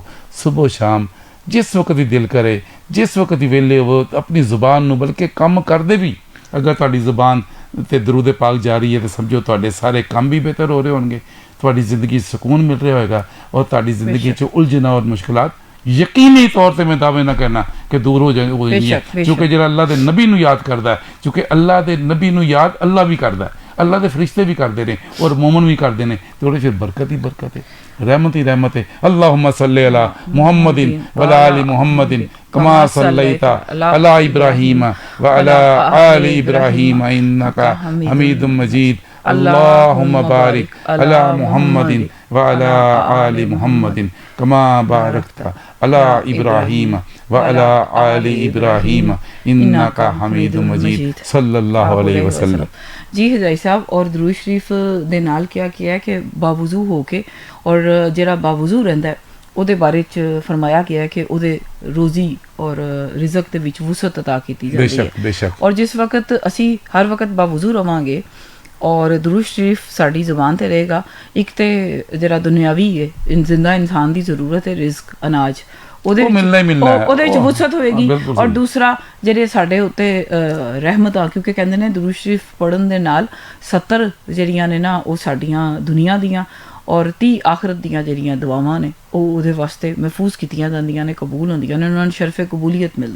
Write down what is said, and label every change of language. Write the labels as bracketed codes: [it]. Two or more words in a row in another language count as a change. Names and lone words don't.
[pa] ਸੁਬਹ ਸ਼ਾਮ ਜਿਸ ਵਕਤ ਵੀ ਦਿਲ ਕਰੇ, ਜਿਸ ਵਕਤ ਹੀ ਵੇਲੇ ਹੋਵੋ, ਆਪਣੀ ਜ਼ੁਬਾਨ ਨੂੰ ਬਲਕਿ ਕੰਮ ਕਰਦੇ ਵੀ ਅਗਰ ਤੁਹਾਡੀ ਜ਼ੁਬਾਨ ਤੇ ਦਰੂਦ ਪਾਕ ਜਾਰੀ ਹੈ ਤਾਂ ਸਮਝੋ ਤੁਹਾਡੇ ਸਾਰੇ ਕੰਮ ਵੀ ਬਿਹਤਰ ਹੋ ਰਹੇ ਹੋਣਗੇ, ਤੁਹਾਡੀ ਜ਼ਿੰਦਗੀ ਸਕੂਨ ਮਿਲ ਰਿਹਾ ਹੋਏਗਾ ਔਰ ਤੁਹਾਡੀ ਜ਼ਿੰਦਗੀ 'ਚ ਉਲਝਣਾ ਔਰ ਮੁਸ਼ਕਿਲਾਤ ਯਕੀਨੀ ਤੌਰ ਤੇ ਮੈਂ ਦਾਅਵੇ ਨਾ ਕਰਨਾ ਕਿ ਦੂਰ ਹੋ ਜਾਣਗੀਆਂ ਕਿਉਂਕਿ ਜਿਹੜਾ ਅੱਲਾਹ ਦੇ ਨਬੀ ਨੂੰ ਯਾਦ ਕਰਦਾ ਹੈ, ਕਿਉਂਕਿ ਅੱਲਾਹ ਦੇ ਨਬੀ ਨੂੰ ਯਾਦ ਅੱਲਾਹ ਵੀ ਕਰਦਾ ਹੈ, ਅੱਲਾਹ ਦੇ ਫਰਿਸ਼ਤੇ ਵੀ ਕਰਦੇ ਨੇ ਔਰ ਮੋਮਨ ਵੀ ਕਰਦੇ ਨੇ ਤੇ ਉਹਦੇ ਫਿਰ ਬਰਕਤ ਹੀ ਬਰਕਤ ਹੈ, ਰਹਿਮਤ ਹੀ ਰਹਿਮਤ ਹੈ। [ar] اللهم صل على محمد وعلى آل محمد كما صليت على إبراهيم وعلى آل إبراهيم إنك حميد مجيد. اللهم بارك على محمد وعلى آل محمد كما باركت على إبراهيم وعلى آل إبراهيم إنك حميد مجيد. صلى الله عليه وسلم. [ur] جی ہجائی صاحب، اور درود شریف [pa] ਦੇ ਨਾਲ ਕਿਹਾ ਹੈ ਕਿ ਬਾਵਜ਼ੂ ਹੋ ਕੇ ਔਰ ਜਿਹੜਾ ਬਾਵਜ਼ੂ ਰਹਿੰਦਾ ਉਹਦੇ ਬਾਰੇ ਚ ਫਰਮਾਇਆ ਗਿਆ ਹੈ ਕਿ ਉਹਦੇ ਰੋਜ਼ੀ ਔਰ ਰਿਜ਼ਕ ਦੇ ਵਿੱਚ ਵਸਅਤ ਅਤਾ ਕੀਤੀ ਜਾਂਦੀ ਹੈ। ਬੇਸ਼ੱਕ। ਔਰ ਜਿਸ ਵਕਤ ਅਸੀਂ ਹਰ ਵਕਤ ਬਾਵਜ਼ੂ ਰਵਾਂਗੇ ਔਰ ਦਰੂਦ ਸ਼ਰੀਫ ਸਾਡੀ ਜ਼ੁਬਾਨ ਤੇ ਰਹੇਗਾ, ਇੱਕ ਤੇ ਜਿਹੜਾ ਦੁਨਿਆਵੀ ਹੈ ਜ਼ਿੰਦਾ ਇਨਸਾਨ ਦੀ ਜ਼ਰੂਰਤ ਹੈ ਰਿਜ਼ਕ ਅਨਾਜ ਉਹਦੇ ਵਿੱਚ ਵਸਅਤ ਹੋਏਗੀ ਔਰ ਦੂਸਰਾ ਜਿਹੜੇ ਸਾਡੇ ਉੱਤੇ ਰਹਿਮਤਾਂ, ਕਿਉਂਕਿ ਕਹਿੰਦੇ ਨੇ ਦਰੂਦ ਸ਼ਰੀਫ ਪੜ੍ਹਨ ਦੇ ਨਾਲ 70 ਜਿਹੜੀਆਂ ਨੇ ਨਾ ਉਹ ਸਾਡੀਆਂ ਦੁਨੀਆ ਦੀਆਂ ਔਰ 30 ਆਖਰਤ ਦੀਆਂ ਜਿਹੜੀਆਂ ਦੁਆਵਾਂ ਨੇ ਉਹ ਉਹਦੇ ਵਾਸਤੇ ਮਹਿਫੂਜ਼ ਕੀਤੀਆਂ ਜਾਂਦੀਆਂ ਨੇ, ਕਬੂਲ ਹੁੰਦੀਆਂ ਨੇ, ਉਹਨਾਂ ਨੂੰ ਸ਼ਰਫ ਕਬੂਲੀਅਤ ਮਿਲਦਾ।